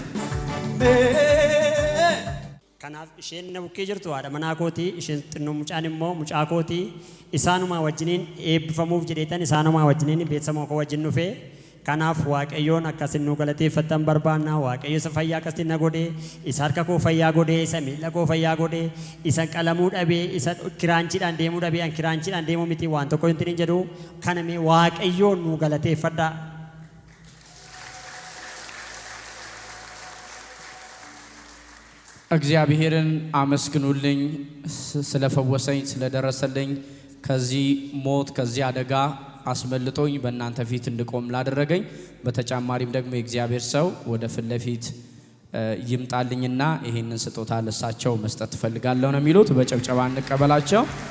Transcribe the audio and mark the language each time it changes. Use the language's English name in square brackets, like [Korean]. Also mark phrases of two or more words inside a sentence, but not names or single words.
[Oromo] kanaaf isheen na bukkee jirtu haadha manaa kooti isheen xinnoo mucaan immoo mucaa kooti isaanuma wajjiniin eebbifamuuf jedheetan isaanuma wajjiniin beetsama koo wajjin dhufee kanaaf waaqayyoon akkasin nu galateeffattan barbaanna waaqayyo isa fayyaa akkasiin na godhee isa harka koo fayyaa godhee isa miila koo fayyaa godhee isa qalamuu dhabee isa kiraanchiidhaan deemuu dhabee an kiraanchiidhaan deemuu miti waan tokko hin jedhu kaname waaqayyoon nu galateeffadha. [Amharic] እግዚአብሔርን አመስግኑልኝ ስለፈወሰኝ ስለደረሰልኝ ከዚህ ሞት ከዚህ አደጋ አስመልጦኝ በእናንተ ፊት እንድቆም ላደረገኝ በተጨማሪም ደግሞ የእግዚአብሔር ሰው ወደ ፊት ለፊት ይምጣልኝና ይሄንን ስጦታ ለሳቸው መስጠት ፈልጋለሁ ነው የሚሉት። በጭብጨባ እንቀበላቸው።